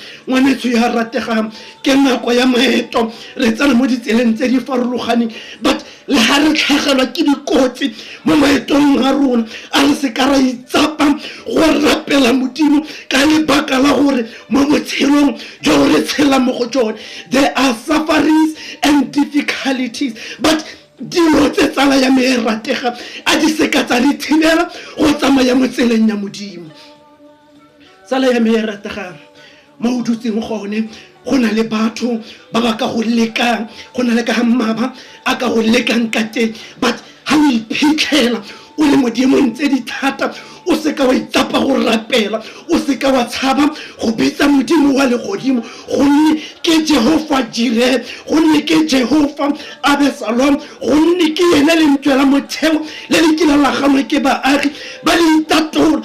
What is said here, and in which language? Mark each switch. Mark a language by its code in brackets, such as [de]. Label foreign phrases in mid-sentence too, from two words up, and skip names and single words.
[tn] Ngwanetso ya rategang, ke nako ya maeto, re tsena mo ditseleng tse di farologaneng, but le ga re tlhagelwa ke dikotsi mo maetong a rona a re se ka ra itsapa go rapela modimo ka lebaka la gore mo botshelong jo re tshela mo go jone [en] there are sufferings and difficulties, [tn] but dilo tse tsala ya me e ratega a di seka tsa di thibela go tsamaya mo tseleng ya modimo. Tsala ya me e ratega mo o dutseng gone, go na le batho ba ba ka go lekang, go na le ka mmaba a ka go lekang ka teng, but ha o iphitlhela o le modimong tse di thata, o se ka wa itsapa go rapela, o se ka wa tshaba go bitsa modimo wa legodimo, gonne ke Jehova Jireh, gonne ke Jehova Abesalom, gonne ke yena lentswe la motheo le le kila la ganwe ke baagi ba le itatola.